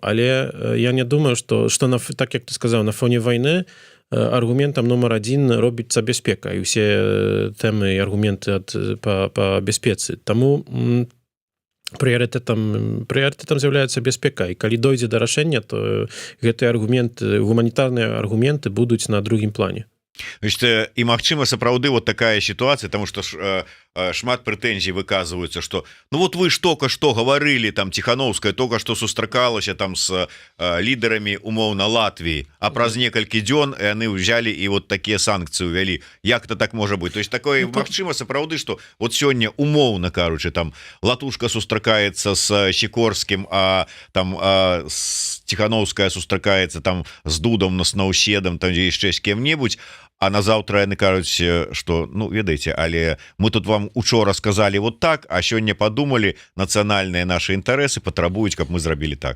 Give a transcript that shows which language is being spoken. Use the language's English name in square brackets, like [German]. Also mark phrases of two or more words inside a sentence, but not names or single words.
[Belarusian] Але я не думаю, што так, як ты сказаў, на фоне вайны аргументам нумар адзін робіцца бяспека, і ўсе тэмы і аргументы па бяспецы. Таму прыярытэтам з'яўляецца бяспека, і калі дойдзе да рашэння, то гэтыя аргументы, гуманітарныя аргументы будуць на другім плане. Значит, і магчыма сапраўды [Russian] вот такая ситуация, потому что [Belarusian] шмат прэтэнзій выказваюцца, [Russian] что ну вот вы ж только что говорили, там Ціханаўская только что сустракалася там с лідарамі умоўна Латвіі, [Belarusian] а праз некалькі дзён яны [Russian] взяли і вот [Belarusian] такія санкцыі увялі. Як это так можа быць? [Russian] То есть [Belarusian] такое магчыма сапраўды, что вот сёння умоўна кажучы, там Латушка сустракаецца с Сікорскім, а там Ціханаўская сустракаецца там з Дудам, с Наўседам, там яшчэ з кем-небудзь, а на заўтра яны кажуць, што ну ведаеце, але мы тут вам учора сказалі вот так, а сёння падумалі, нацыянальныя нашы інтарэсы патрабуюць, каб мы зрабілі так.